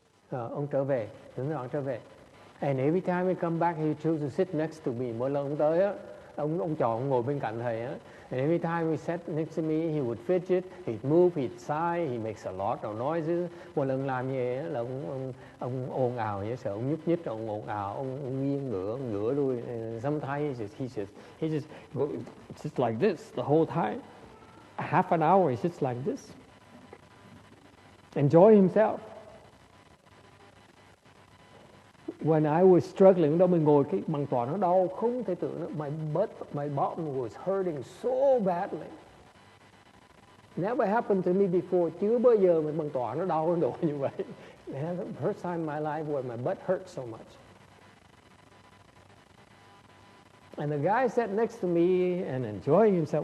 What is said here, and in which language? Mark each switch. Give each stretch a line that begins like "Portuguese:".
Vietnamese: Ông trở về, thỉnh thoảng trở về.
English: And every time he come back, he chose to sit next to me.
Vietnamese: Mỗi lần ông tới á, ông chọn ông ngồi bên cạnh thầy á.
English: And every time he sat next to me, he would fidget, he'd move, he'd sigh, he makes a lot of noises.
Vietnamese: Một lần làm như vậy là ông ồn ào vậy, sợ ông nhúc nhích, ông ồn ào, ông nghiêng ngửa lui.
English: Sometimes he just just like this the whole time. Half an hour he's just like this. Enjoy himself. When I was struggling,
Vietnamese: đó mình ngồi cái bằng tòa nó đau không thể tưởng nữa.
English: My bottom was hurting so badly. Never happened to me before.
Vietnamese: Chưa bao giờ mình bằng tòa nó đau độ như vậy.
English: That's the first time in my life where my butt hurt so much. And the guy sat next to me and enjoying himself.